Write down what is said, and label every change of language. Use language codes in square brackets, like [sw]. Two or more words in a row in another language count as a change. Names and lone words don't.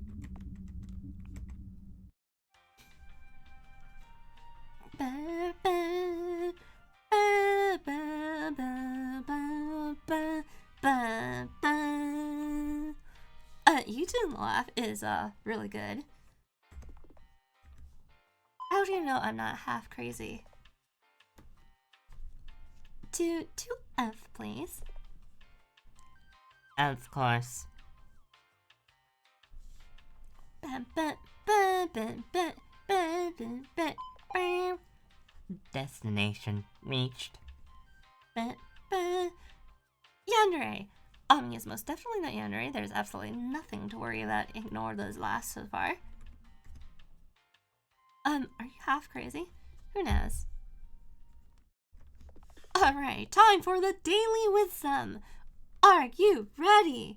[en] Ba, ba, ba, ba, ba, ba, ba, ba, ba. You Didn't Laugh is, really good. How do you know I'm not half crazy? To F, please. Of course. Ba, ba, ba, ba, ba, ba, ba, ba, ba. Destination reached. Ba, ba. Yandere! Yes, most definitely not Yandere. There's absolutely nothing to worry about. Ignore those last so far. Are you half crazy? Who knows? Alright, time for the Daily Wisdom! Are you ready?